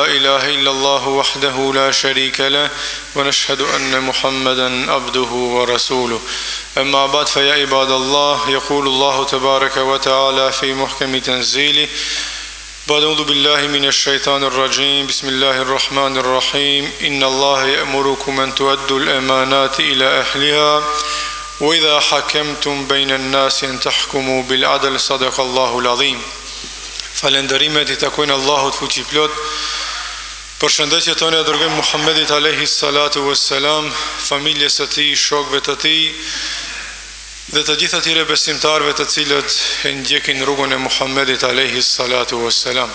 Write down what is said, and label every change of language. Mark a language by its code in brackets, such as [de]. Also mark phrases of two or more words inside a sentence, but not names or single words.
[ar] إله إلا الله وحده لا شريك له ونشهد أن محمدا عبده ورسوله أما بعد فيا عباد الله يقول الله تبارك وتعالى في محكم تنزيله أعوذ بالله من الشيطان الرجيم بسم الله الرحمن الرحيم إن الله يأمركم أن تؤدوا الأمانات إلى أهلها وإذا حكمتم بين الناس أن تحكموا بالعدل صدق الله العظيم. [sq] Falenderimet I takojnë Allahut fuqiplot. Përshëndetje tonë dërgojmë Muhammedit [ar] عليه الصلاة والسلام, [sq] familjes së tij, shokëve të tij dhe të gjithë atyre besimtarëve të cilët e ndjekin rrugën e Muhammedit [ar] عليه الصلاة والسلام.